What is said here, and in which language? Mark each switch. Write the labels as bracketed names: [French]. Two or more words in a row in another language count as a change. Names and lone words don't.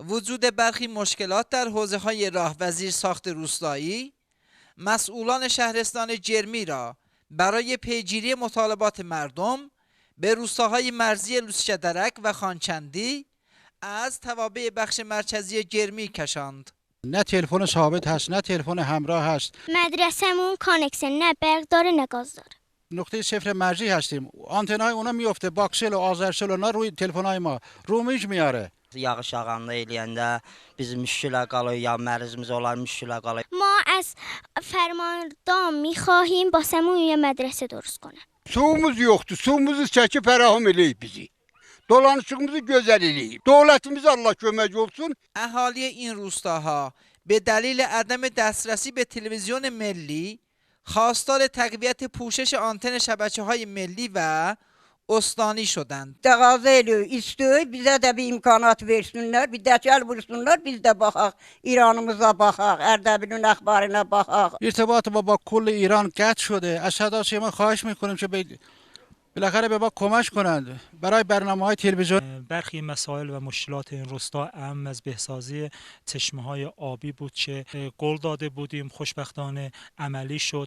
[Persian] وجود برخی مشکلات در حوزه‌های راه و زیرساخت روستایی مسئولان شهرستان جرمی را برای پیگیری مطالبات مردم به روستاهای مرزی لوسچه‌درک و خانچندی از توابع بخش مرکزی جرمی کشاند. نه تلفن ثابت هست، نه تلفن همراه هست. مدرسه‌مون کانکشن نه برق داره نه گاز داره. نقطه صفر مرزی هستیم. آنتنای اونا میفته، باکسل و آذرسل اونا روی تلفن‌های ما رومیج میاره. [Azerbaijani] Yağış yağanda eləyəndə biz müşkülə qalır, ya mərzimiz olar müşkülə qalır. [Persian] ما از فرماندار می‌خواهیم واسمون یه مدرسه درست کنه. [Azerbaijani] Suyumuz yoktu. Suyumuzu çəkib fərahım eləyib bizi. Dolanışığımızı gözəl eləyib. Dövlətimiz Allah kömək olsun. [Persian] اهالی این روستاها به دلیل عدم دسترسی به تلویزیون ملی خواستار تقویت پوشش آنتن شبکه‌های ملی و استانی şudand. [Azerbaijani] Təqaza edirik, istiyoruz, bizə də bir imkanat versinlər, bir dəcəl vursunlar, biz də baxaq, İranımıza baxaq, Ərdəbilin əxbarına baxaq. [Persian] ارتباط ما با کل ایران قطع شده. از صدا سیما خواهش میکنیم که بالاخره به ما کمک کنند برای برنامه‌های تلویزیون. برخی مسائل و مشکلات این روستا اهم از بهسازی چشمه‌های آبی بود که قول داده بودیم، خوشبختانه عملی شد.